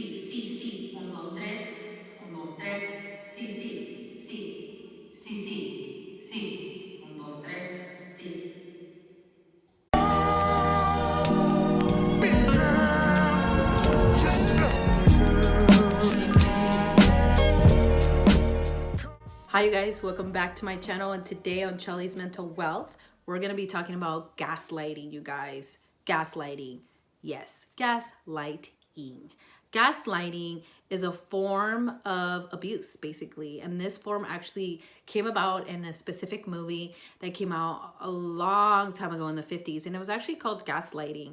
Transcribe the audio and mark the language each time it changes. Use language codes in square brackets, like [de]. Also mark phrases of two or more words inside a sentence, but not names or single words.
[es] sí, un, dos, tres, un, dos, tres, sí, un, dos, tres, sí. [en] Hi you guys, welcome back to my channel, and today on Chelly's Mental Wealth, we're going to be talking about gaslighting, you guys. Gaslighting. Yes, gaslighting. Gaslighting is a form of abuse, basically, and this form actually came about in a specific movie that came out a long time ago in the 50s, and it was actually called Gaslighting.